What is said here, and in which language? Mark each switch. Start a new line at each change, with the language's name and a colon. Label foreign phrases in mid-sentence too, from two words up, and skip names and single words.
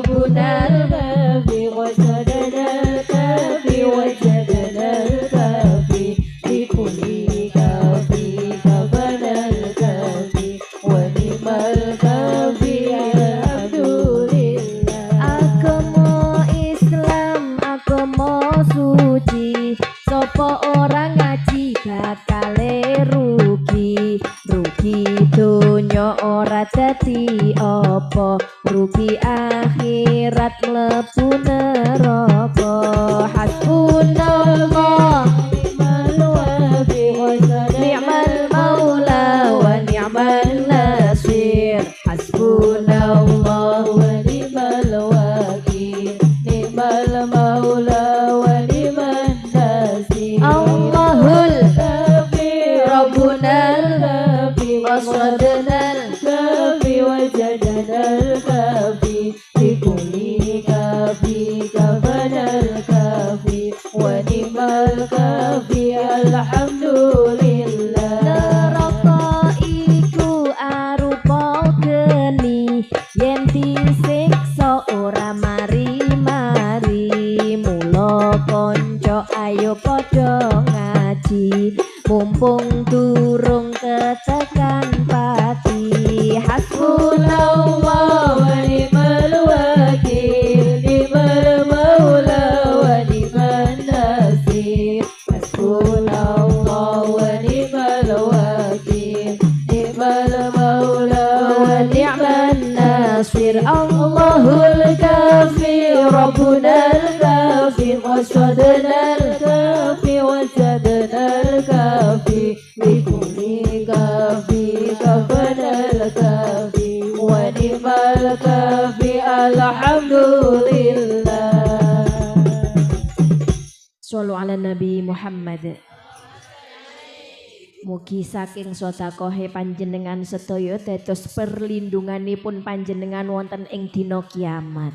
Arabic: ربنا الكافي وسدنا الكافي وجدنا الكافي بكل كافي كفنا الكافي ونعم الكافي الحمد لله.
Javanese: Agama Islam agama suci, sopo orang ngaji bakale rugi. Rugi donya ora dadi apa, rugi akhirat mlebu neraka.
Arabic: حسبنا الله نعم المولى ونعم النصير. حسبنا الله ونعم الوكيل نعم المولى ونعم النصير. الله الكافي ربنا الكافي وسدنا الكافي وجدنا الكافي بكل كافي كفانا الكافي ونعم الكافي الحمد لله.
Javanese: Neraka iku arupa geni, yen disiksa ora mari-mari. Mula kanca ayo padha ngaji, mumpung durung ketekan pati.
Arabic: حسبنا الله ونعم الوكيل نعم المولى ونعم النصير. حسبنا الله ونعم الوكيل نعم المولى ونعم النصير. الله الكافي ربنا الكافي وسدنا الكافي وجدنا الكافي بكل كافي كفانا الكافي ونعم الكافي الحمد لله. صلوا على النبي محمد.
Javanese: Mugi saking sedekahe panjenengan sedaya dados perlindunganipun panjenengan wonten ing dina kiamat.